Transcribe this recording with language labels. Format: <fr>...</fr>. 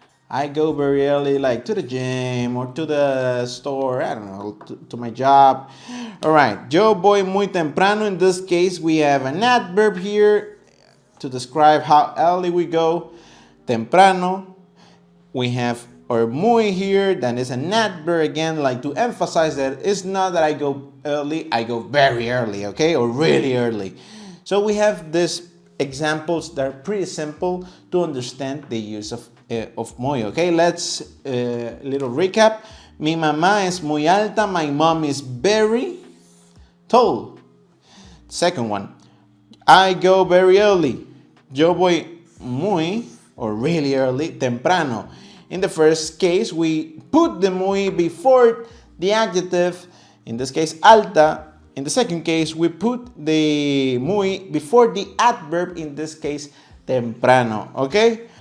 <en>I go very early, like to the gym or to the store, I don't know, to my job. All right,</en> <es>yo voy muy temprano.</es> <en>In this case, we have an adverb here to describe how early we go. Temprano. We have or muy here, that is an adverb again, like to emphasize that it's not that I go early, I go very early, okay, or really early. So we have these examples that are pretty simple to understand the use of muy, okay. Let's little recap.</en> <es>Mi mamá es muy alta,</es> <en>my mom is very tall. Second one, I go very early.</en> <es>Yo voy muy,</es> <en>or really early,</en> <es>temprano.</es> <en>In the first case, we put the muy before the adjective, in this case, alta. In the second case, we put the muy before the adverb, in this case, temprano, okay?</en>